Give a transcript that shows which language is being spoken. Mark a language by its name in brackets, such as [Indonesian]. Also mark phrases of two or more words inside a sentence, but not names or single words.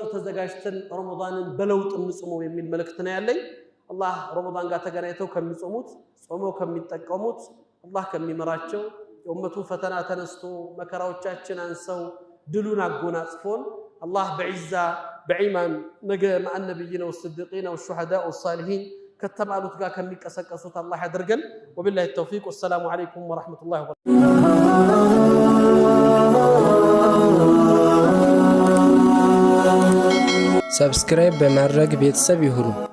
[Amharic] ተዘጋጅተን ረመዳንን በለውጥ እንጾመው የሚል መልእክት ነው ያለኝ አላህ ረመዳን ጋር ተገናኝተው ከሚጾሙት ጾመው ከሚጠቀሙት አላህ ከሚመራቸው የኡመቱ ፈተና ተነስቶ መከራዎቻችን አንሰው ድሉን አጎናጽፎን አላህ በዒዛ በኢማን ነገ [Arabic] مع النبيين والصديقين والشهداء والصالحين [Amharic] ከተባሉት ጋር ከሚቀሰቀሱት አላህ ያድርገን [Arabic] وبالله التوفيق والسلام عليكم ورحمة الله وبركاته [Amharic] ሰብስክራይብ በማድረግ ቤተሰብ ይሁኑ